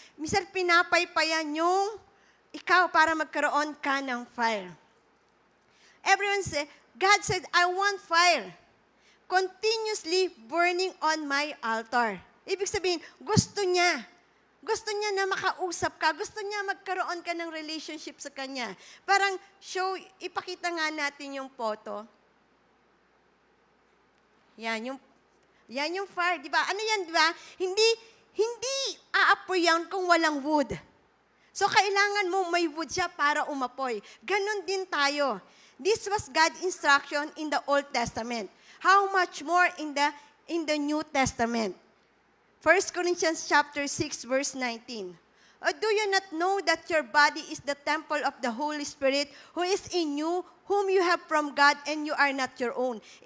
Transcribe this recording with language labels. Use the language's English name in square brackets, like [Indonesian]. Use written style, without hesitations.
[Filipino] Minsan pinapaypayan yung ikaw para magkaroon ka ng fire. [English] Everyone say, God said, I want fire. Continuously burning on my altar. [Filipino] Ibig sabihin, gusto niya na makausap ka. Gusto niya magkaroon ka ng relationship sa Kanya. Parang ipakita nga natin yung photo. Yan yung fire, di ba? Ano yan, di ba? Hindi aapoy yan kung walang wood. So, kailangan mo may wood siya para umapoy. Ganon din tayo. [English] This was God's instruction in the Old Testament. How much more in the New Testament? 1 Corinthians chapter 6, verse 19. Or do you not know that your body is the temple of the Holy Spirit who is in you, whom you have from God, and you are not your own?